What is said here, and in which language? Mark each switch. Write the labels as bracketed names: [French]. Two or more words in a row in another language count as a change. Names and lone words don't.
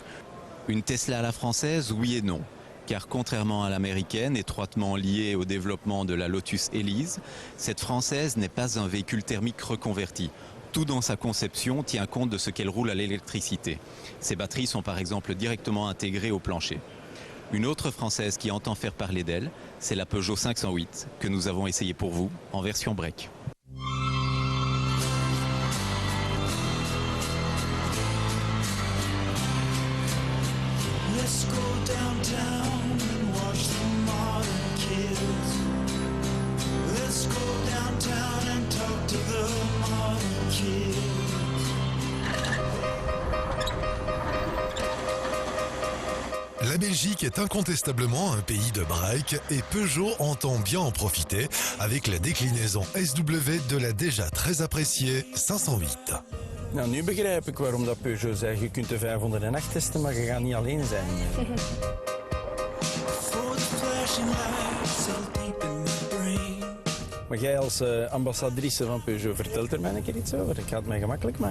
[French] Une Tesla à la française, oui et non. Car contrairement à l'américaine, étroitement liée au développement de la Lotus Elise, cette française n'est pas un véhicule thermique reconverti. Tout dans sa conception tient compte de ce qu'elle roule à l'électricité. Ses batteries sont par exemple directement intégrées au plancher. Une autre française qui entend faire parler d'elle, c'est la Peugeot 508, que nous avons essayé pour vous en version break. [English] Let's go downtown and watch the modern kids. Let's go downtown and talk to the modern kids. [French] La Belgique est incontestablement un pays de break et Peugeot entend bien en profiter avec la déclinaison SW de la déjà très appréciée 508. [Dutch] Nou, nu begrijp ik waarom dat Peugeot zegt, je kunt de 508 testen, maar je gaat niet alleen zijn. Maar jij als ambassadrice van Peugeot, vertelt er mij een keer iets over. Ik ga het mij gemakkelijk maken.